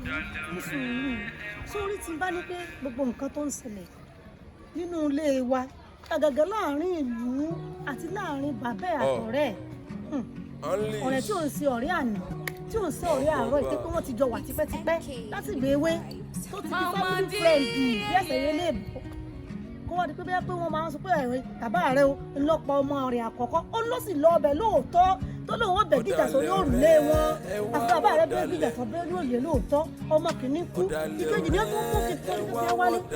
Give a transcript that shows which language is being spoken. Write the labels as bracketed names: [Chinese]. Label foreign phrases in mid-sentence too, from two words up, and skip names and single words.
[Yoruba] sórí tí n bá ní pé gbogbo nǹkan tó ń ṣẹlẹ̀ nínú ilé wa àgàgà láàrin ìlú àti láàrin bàbá àtọ̀rẹ́ ọ̀rẹ́ tí ò ń ṣe ọ̀rẹ́ àná tí ò ń ṣe ọ̀rẹ́ àárọ̀ ìpé pé wọ́n ti jọ wà tipẹ́tipẹ́ láti ìgbà èwe tó ti di [English] family friend [Yoruba] bí ẹsẹ̀ yẹn lè bọ̀ kó wọ́n di pé bẹ́ẹ̀ pé wọ́n máa ń sọ pé bàbá rẹ̀ ńlọ́pọ̀ ọmọ rẹ̀ àkọ́kọ́ ó ló sì lọ ọbẹ̀ lóòótọ́ tó lóun ó bẹ̀ gíjà sórí òrùlé wọn àti bàbá rẹ̀ bẹ́ẹ̀ gíjà sọ bẹ́ẹ̀ ní òye lóòótọ́ ọmọ kìíní kú ìkejì ni ó tún mú kíkẹ́ wálé